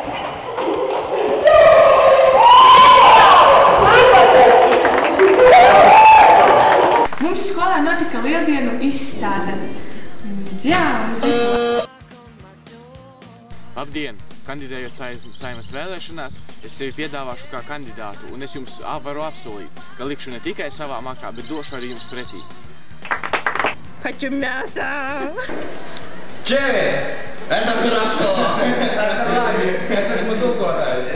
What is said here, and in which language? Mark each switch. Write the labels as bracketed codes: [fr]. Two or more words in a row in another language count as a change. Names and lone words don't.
[lv] Mums skolā notika lieldienu izstāde. Jā, mēs visi... Labdien! Kandidējot Saeimas vēlēšanās, es sevi piedāvāšu kā kandidātu, un es jums varu apsolīt, ka likšu ne tikai savā makā, bet došu arī jums pretī. [ru] Хочу мясо! Čevits! Это хорошо! [lv] Es esmu tulkotājs.